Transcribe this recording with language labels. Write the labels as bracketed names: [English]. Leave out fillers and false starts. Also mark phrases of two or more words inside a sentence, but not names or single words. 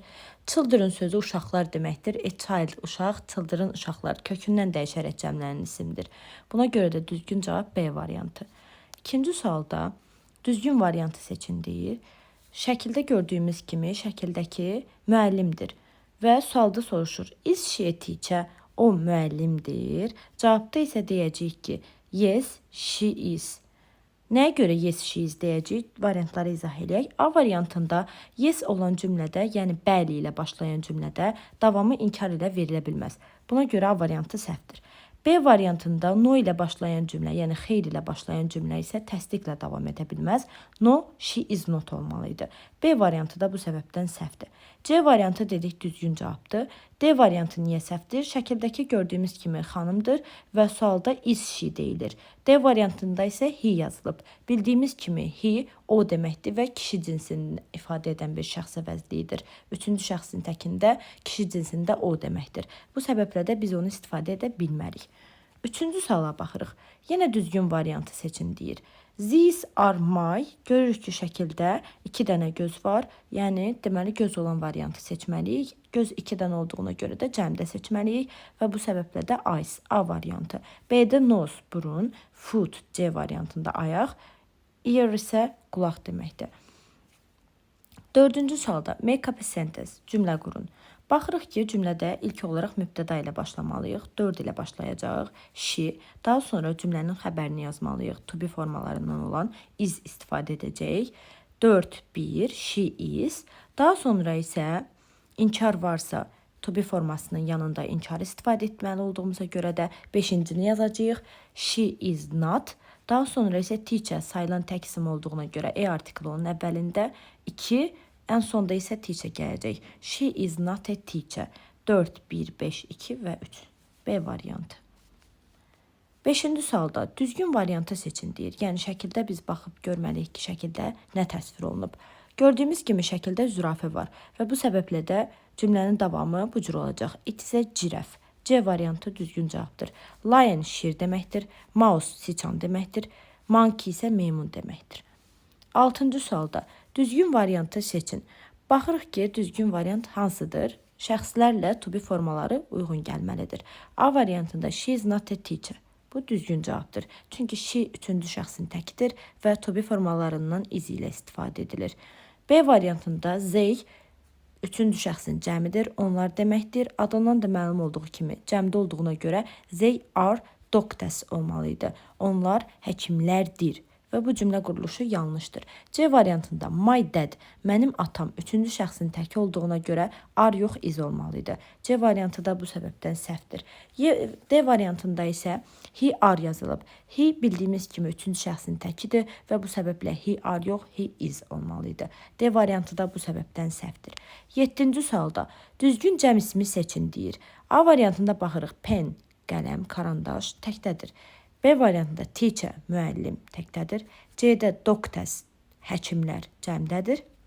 [Azerbaijani] Children sözü uşaqlar deməkdir. A child uşaq, children uşaqlar kökündən dəyişərək cəmlənən isimdir. Buna görə də düzgün cavab B variantı. İkinci sualda düzgün variantı seçin deyir. Şəkildə gördüyümüz kimi şəkildəki müəllimdir və sualda soruşur. [English] Is she a teacher? [Azerbaijani] O müəllimdir. Cavabda isə deyəcəyik ki, [English] yes, she is. [Azerbaijani] Nəyə görə [English] yes, she is [Azerbaijani] deyəcəyik? Variantları izah edək. A variantında yes olan cümlədə, yəni bəli ilə başlayan cümlədə davamı inkar ilə verilə bilməz. Buna görə A variantı səhvdir. B variantında no ilə başlayan cümlə, yəni xeyr ilə başlayan cümlə isə təsdiqlə davam edə bilməz. [English] No, she is not olmalıydı. [Azerbaijani] B variantı da bu səbəbdən səhvdir. C variantı dedik düzgün cavabdır. D variantı niyə səhvdir? Şəkildəki gördüyümüz kimi xanımdır və sualda [English] is she [Azerbaijani] deyilir. D variantında isə he yazılıb. Bildiyimiz kimi he o deməkdir və kişi cinsini ifadə edən bir şəxs əvəzliyidir. Üçüncü şəxsin təkində kişi cinsində o deməkdir. Bu səbəblə də biz onu istifadə edə bilmərik. Üçüncü suala baxırıq. Yenə düzgün variantı seçin deyir. [English] These are my. [Azerbaijani] Görürük ki, şəkildə 2 dənə göz var. Yəni, deməli, göz olan variantı seçməliyik. Göz 2 dənə olduğuna görə də cəmdə seçməliyik və bu səbəblə də eyes, A variantı. B-də nose, burun, foot, C variantında ayaq, ear isə qulaq deməkdir. Dördüncü sualda [English] make up a sentence, [Azerbaijani] cümlə qurun. Baxırıq ki, cümlədə ilk olaraq mübtəda ilə başlamalıyıq. 4 ilə başlayacağıq. She. Daha sonra cümlənin xəbərini yazmalıyıq. [English] To be [Azerbaijani] formalarından olan is istifadə edəcəyik. 4, 1, [English] she is. [Azerbaijani] Daha sonra isə inkar varsa [English] to be [Azerbaijani] formasının yanında inkar istifadə etməli olduğumuza görə də 5-cini yazacağıq. [English] She is not. [Azerbaijani] Daha sonra isə teacher sayılan tək isim olduğuna görə E artikli onun əvvəlində 2. Ən sonda isə teacher gələcək. [English] She is not a teacher. 4, 1, 5, 2 [Azerbaijani] və 3. B variantı. 5-ci sualda düzgün variantı seçin deyir. Yəni şəkildə biz baxıb görməliyik ki, şəkildə nə təsvir olunub. Gördüyümüz kimi şəkildə zürafə var və bu səbəblə də cümlənin davamı bu cür olacaq. [English] It is a giraffe. [Azerbaijani] C variantı düzgün cavabdır. Lion şir deməkdir. Mouse siçan deməkdir. Monkey isə meymun deməkdir. 6-cı sualda düzgün variantı seçin. Baxırıq ki, düzgün variant hansıdır? Şəxslərlə [English] to be [Azerbaijani] formaları uyğun gəlməlidir. A variantında [English] she is not a teacher. [Azerbaijani] Bu düzgün cavabdır. Çünki she 3-cü şəxsin təkidir və [English] to be [Azerbaijani] formalarından izi ilə istifadə edilir. B variantında they 3-cü şəxsin cəmidir. Onlar deməkdir. Adından da məlum olduğu kimi cəmdə olduğuna görə [English] they are doctors [Azerbaijani] olmalıydı. Onlar həkimlərdir. Və bu cümlə quruluşu yanlışdır. C variantında [English] my dad, [Azerbaijani] mənim atam 3-cü şəxsin təki olduğuna görə are yox is olmalıydı. C variantı da bu səbəbdən səhvdir. D variantında isə [English] he are [Azerbaijani] yazılıb. He bildiyimiz kimi 3-cü şəxsin təkidir və bu səbəblə [English] he are [Azerbaijani] yox [English] he is [Azerbaijani] olmalıydı. D variantı da bu səbəbdən səhvdir. 7-ci sualda düzgün cəm ismi seçin deyir. A variantında baxırıq pen, qələm, karandaş təkdədir. B variantında teacher, müəllim təkdədir. C-də doctors, həkimlər cəmdədir.